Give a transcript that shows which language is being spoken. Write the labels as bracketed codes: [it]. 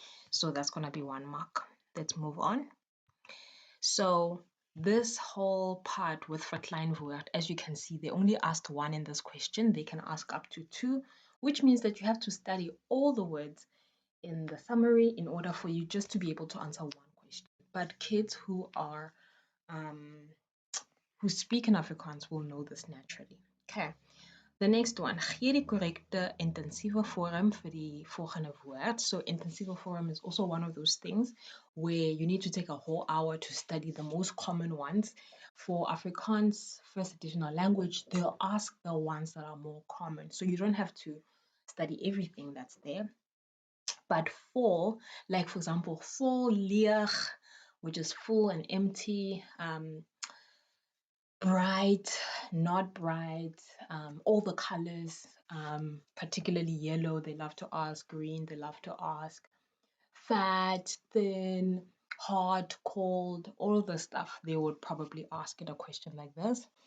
[en] So that's going to be 1 mark. Let's move on. So this whole part with verkleinwoord, as you can see, they only asked 1 in this question. They can ask up to 2, which means that you have to study all the words in the summary in order for you just to be able to answer 1 question. But kids who are who speak in Afrikaans will know this naturally. Okay. The next one, [af] gee die korrekte intensiewe vorm vir die volgende woord. [en] So intensive vorm is also one of those things where you need to take a whole hour to study the most common ones. For Afrikaans first additional language, they'll ask the ones that are more common. So you don't have to study everything that's there. But for, like for example, vol, leeg, which is full and empty, bright, not bright, all the colors, particularly yellow, they love to ask, green, they love to ask, fat, thin, hot, cold, all the stuff, they would probably ask it a question like this.